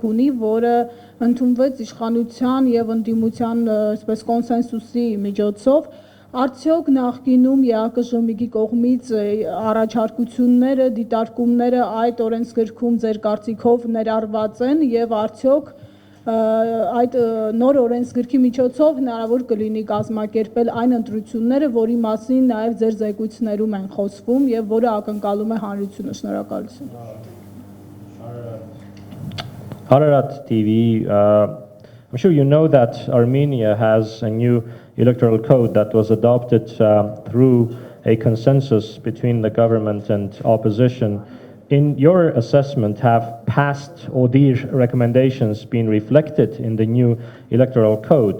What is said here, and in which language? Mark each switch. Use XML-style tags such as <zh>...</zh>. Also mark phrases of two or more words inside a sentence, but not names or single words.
<hy>ունի, որը ընդունվեց իշխանության եւ ընդդիմության այսպես կոնսենսուսի միջոցով, արդյոք նախկինում ԵԱՀԿ-ի կողմից առաջարկությունները, դիտարկումները այդ օրենսգրքում ձեր կարծիքով ներառված են եւ արդյոք այդ նոր օրենսգրքի միջոցով հնարավոր կլինի կազմակերպել այն ընտրությունները, որի մասին նաև ձեր զեկույցներում են խոսվում եւ որը ակնկալում է հանրությունը։ Շնորհակալություն։</hy> <en>Ararat TV, I'm sure you know that Armenia has a new electoral code that was adopted through a consensus between the government and opposition. In your assessment, have past ODIHR recommendations been reflected in the new electoral code?</en>